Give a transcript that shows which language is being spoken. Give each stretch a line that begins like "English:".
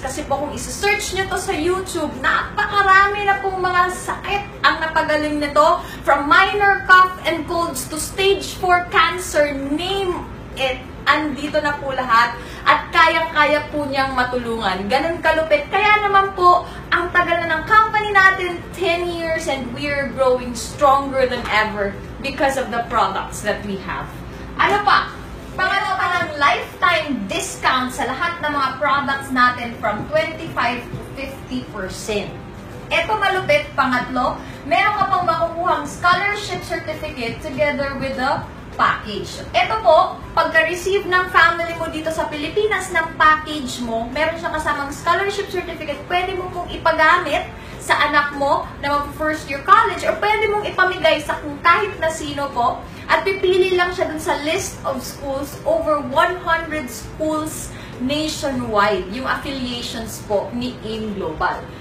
Filipino: Kasi po kung isa-search nyo to sa YouTube, napakarami na pong mga sakit ang napagaling nito.
English: From minor cough and colds to stage 4 cancer, name it.
Filipino: Andito na po lahat at kayang-kaya po niyang matulungan. Ganun kalupit. Kaya naman po, ang tagal na ng company natin, 10 years,
English: and we're growing stronger than ever because of the products that we have.
Filipino: Ano pa? Pangalawa pa ng lifetime discount sa lahat ng mga products natin from 25 to 50%. Ito malupit, pangatlo, meron ka pang makukuhang scholarship certificate
English: together with the package.
Filipino: Ito po, pagka-receive ng family mo dito sa Pilipinas ng package mo, meron siya kasamang scholarship certificate, pwede mo pong ipagamit sa anak mo na mag-first year college or pwede mong ipamigay sa kung kahit na sino po at pipili lang siya dun sa list of schools, over 100 schools nationwide, yung affiliations po ni AIM Global.